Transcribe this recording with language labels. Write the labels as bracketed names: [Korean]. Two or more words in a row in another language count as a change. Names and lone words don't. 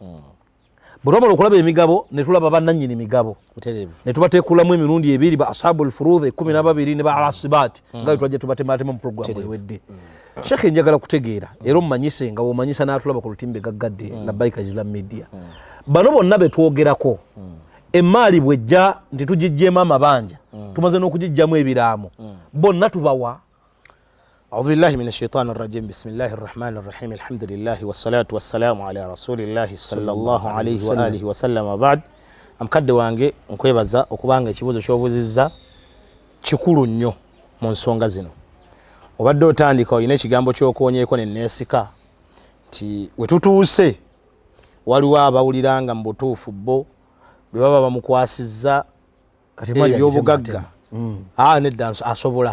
[Ganda] Bwe twamala okulaba emigabo ne tulaba bannannyini migabo ne tubateekulamu emirundi ebiri ba [Arabic] أصحاب الفروض [Ganda] 12 ne ba alasibaati nga twajja tubatematema mu programu ewedde. Sheekhe njagala kutegeera era omumanyise nga womanyisa n'atulaba ku lutimbe gaggadde Labbaika Islam Media. Bano bonna betwogerako emaali bwejja nti tugijjemu amabanja tumaze n'okugijjamu ebiraamu bonna tubawa. [Arabic] أعوذ بالله من الشيطان الرجيم. بسم الله الرحمن الرحيم. الحمد لله والصلاة والسلام على رسول الله صلى الله عليه وآله وسلم. Ba'd. [Ganda] Amukadde wange nkwebaza okubanga ekibuzo ky'obuzizza kikulu nnyo mu nsonga zino. Obadde otandika oyina ekigambo ky'okoonyeeko ne neesika nti we tutuuse waliwo abawuliranga mu butuufu bo bwe baba bamukwasizza ebyobugagga nedda asobola.